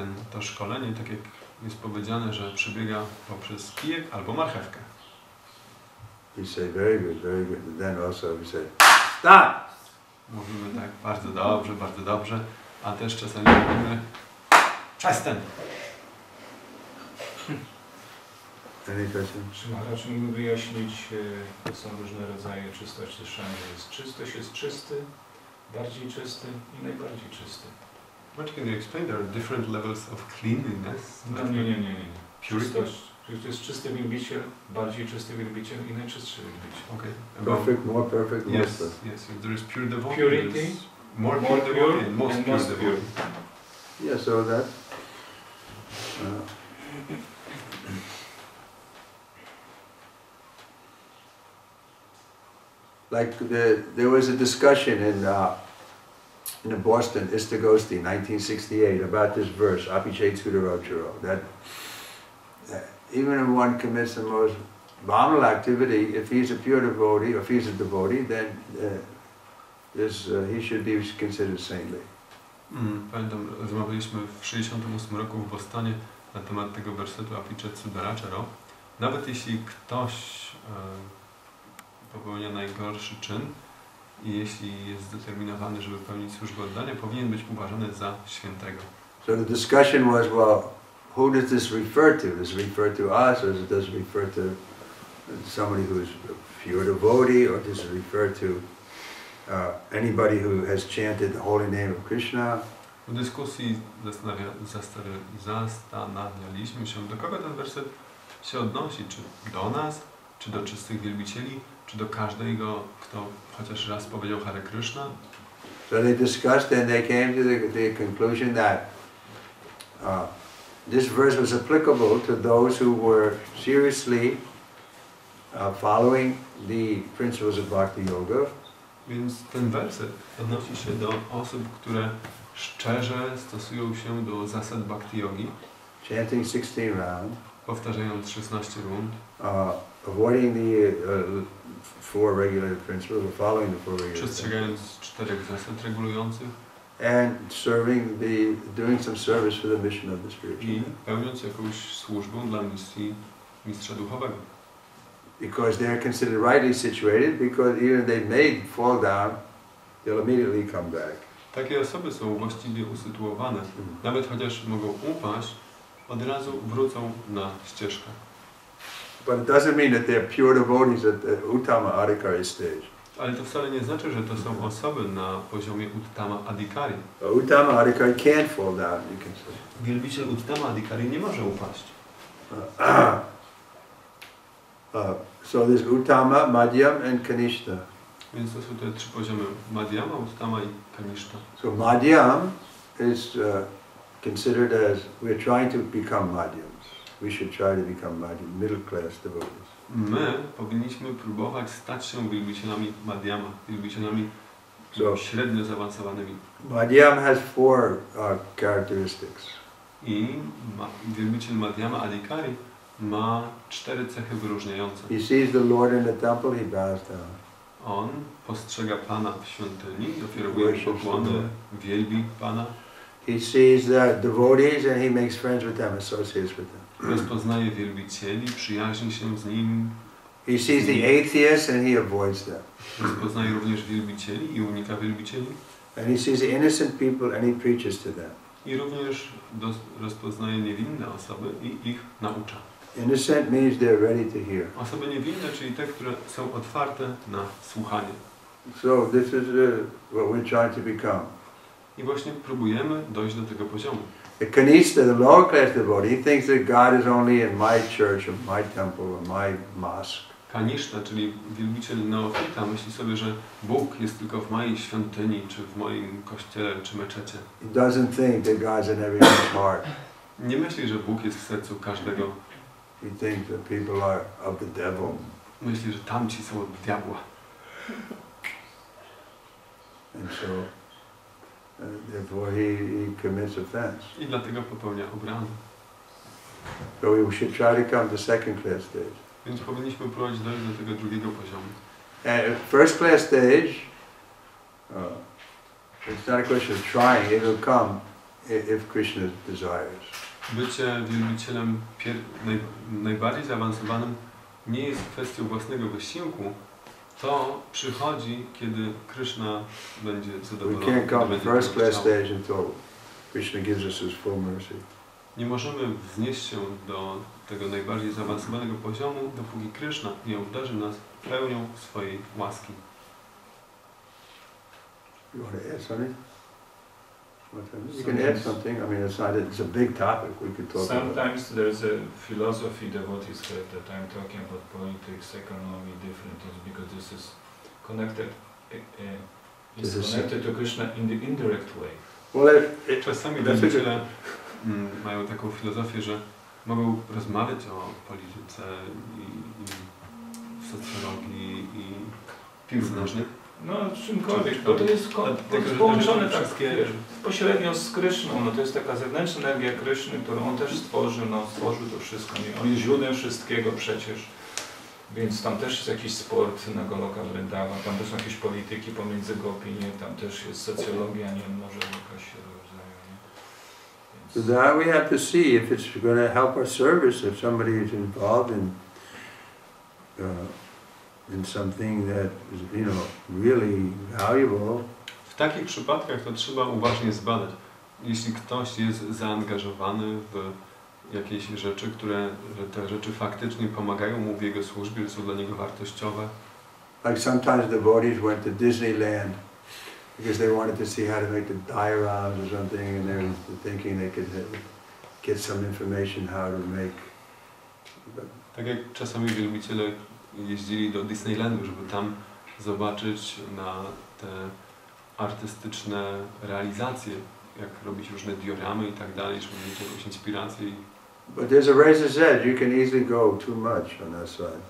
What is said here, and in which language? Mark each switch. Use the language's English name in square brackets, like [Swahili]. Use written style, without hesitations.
[Polish] To szkolenie, tak jak jest powiedziane, że przebiega poprzez kijek albo marchewkę. [English] We say very good, and then also we say stop. [Polish] Mówimy tak, bardzo dobrze, a też czasami mówimy przestań. [English] Any question? [Polish] Czy Maharaj mógłby wyjaśnić, to są różne rodzaje czystości wszędzie. Czystość jest czysty, bardziej czysty i najbardziej czysty. [English] What can you explain? There are different levels of cleanliness. [Polish] Nie. Czystość. To jest czysty wielbiciel, bardziej czysty wielbiciel i najczystszy wielbiciel. [English] Okay. Perfect, more perfect, more Yes, perfect. yes. There is pure devotee. Purity, there is more pure devotee, and most pure devotee. Yeah, so that. There was a discussion in the Boston Istagosti, 1968, about this verse, Apichet Sudarocharo, that even if one commits the most abominable activity, if he's a pure devotee, or if he's a devotee, then he should be considered saintly. [Polish] Pamiętam, rozmawialiśmy w 1968 roku w Bostonie na temat tego wersetu Apichet Sudaracharo. Nawet jeśli ktoś popełnia najgorszy czyn i jeśli jest zdeterminowany, żeby pełnić służbę oddania, powinien być uważany za świętego. [English] So the discussion was, well, who does this refer to? Does it refer to us, or does it refer to somebody who is a pure devotee, or does it refer to anybody who has chanted the holy name of Krishna? [Polish] W dyskusji zastanawialiśmy się, do kogo ten werset się odnosi, czy do nas, czy do czystych wielbicieli, czy do każdego, kto chociaż raz powiedział Hare Krishna. [English] So they discussed and they came to the conclusion that this verse was applicable to those who were seriously following the principles of Bhakti Yoga. [Polish] Więc ten werset odnosi się do osób, które szczerze stosują się do zasad Bhakti Yogi, [English] Chanting 16 rounds, [Polish] powtarzając 16 rund, [English] avoiding the 4 regulated principles, or following the 4 regulated principles. [Polish] przestrzegając 4 zasad regulujących, [English] and doing some service for the mission of the spiritual [Polish] I [English] man. [Polish] pełniąc jakąś służbę dla misji mistrza duchowego. [English] Because they're considered rightly situated, because even if they may fall down, they'll immediately come back. [Polish] Takie osoby są właściwie usytuowane. Nawet chociaż mogą upaść, od razu wrócą na ścieżkę. [English] But it doesn't mean that they're pure devotees at the Uttama Adhikari stage. [Polish] Ale to wcale nie znaczy, że to są osoby na poziomie Uttama Adhikari. [English] Uttama Adhikari can't fall down, you can say. [Polish] Wielbiciel Uttama Adhikari nie może upaść. [English] So there's Uttama, Madhyam and Kanishta. [Polish] Więc to są te trzy poziomy: Madhyama, Uttama i Kanishta. [English] So Madhyam is considered as we're trying to become Madhyams. We should try to become Madhyam, middle class devotees. [Polish] My powinniśmy próbować stać się wielbicielami Madhyama, wielbicielami średnio zaawansowanymi. [English] Madhyam has four characteristics. [Polish] I wielbiciel Madhyama Adhikari ma 4 cechy wyróżniające. [English] He sees the Lord in the temple, he bows down. [Polish] On postrzega Pana w świątyni, ofiarowuje pokłony, wielbi Pana. [English] He sees the devotees and he makes friends with them, associates with them. [Polish] Rozpoznaje wielbicieli, przyjaźni się z nim. [English] He sees the atheists and he avoids them. [Polish] Rozpoznaje również wielbicieli i unika wielbicieli. [English] And he sees the innocent people and he preaches to them. [Polish] I również rozpoznaje niewinne osoby i ich naucza. [English] Innocent means they're ready to hear. [Polish] Osoby niewinne, czyli te, które są otwarte na słuchanie. [English] So this is what we're trying to become. [Polish] I właśnie próbujemy dojść do tego poziomu. [English] The Kanishta, the lower class devotee, he thinks that God is only in my church or my temple or my mosque. [Polish] Kanishta, czyli wielbiciel neofita, myśli sobie, że Bóg jest tylko w mojej świątyni, czy w moim kościele, czy meczecie. [English] He doesn't think that God's in everyone's heart. [Polish] Nie myśli, że Bóg jest w sercu każdego. [English] He thinks that people are of the devil. [Polish] Myśli, że tamci są od diabła. [English] And so, therefore he commits offense. [Polish] I dlatego popełnia obrazę. [English] So we should try to come to second class stage. [Polish] Więc powinniśmy próbować dojść do tego drugiego poziomu. [English] And first class stage, it's not a question of trying, it will come if Krishna desires. [Polish] Bycie wielbicielem najbardziej zaawansowanym nie jest kwestią własnego wysiłku. To przychodzi, kiedy Krishna będzie zadowolony. [English] We can't come to first class stage until Krishna gives us his full mercy. [Polish] Nie możemy wznieść się do tego najbardziej zaawansowanego poziomu, dopóki Krishna nie obdarzy nas pełnią swojej łaski. [English] You want to add something? You can add something. I mean, it's a big topic. We could talk about. Sometimes there's a philosophy devotees have that I'm talking about politics, economy, different things, because this is connected. It's connected to Krishna in the indirect way. Well, [Polish] czasami wielbiciele mają taką filozofię, że mogą rozmawiać o polityce i socjologii i piłce nożnej. No, czymkolwiek, bo to jest połączone tak pośrednio z Kryszną. No, to jest taka zewnętrzna energia Kryszny, którą on też stworzył, stworzył to wszystko. On jest źródłem wszystkiego przecież. Więc tam też jest jakiś sport na Goloka Vrindavan, tam też są jakieś polityki pomiędzy gopinie, tam też jest socjologia, nie wiem, może jakaś rodzaju, nie? [English] So that we have to see if it's going to help our service, if somebody is involved in something that is, really valuable. [Polish] W takich przypadkach to trzeba uważnie zbadać. Jeśli ktoś jest zaangażowany w jakieś rzeczy, że te rzeczy faktycznie pomagają mu w jego służbie, że są dla niego wartościowe. [English] Like sometimes devotees went to Disneyland because they wanted to see how to make the dioramas or something, and they were thinking they could get some information how to make. [Polish] Tak jak czasami wielbiciele jeździli do Disneylandu, żeby tam zobaczyć na te artystyczne realizacje, jak robić różne dioramy i tak dalej, żeby mieć jakąś inspirację. [English] But there's a razor's edge. You can easily go too much on that side.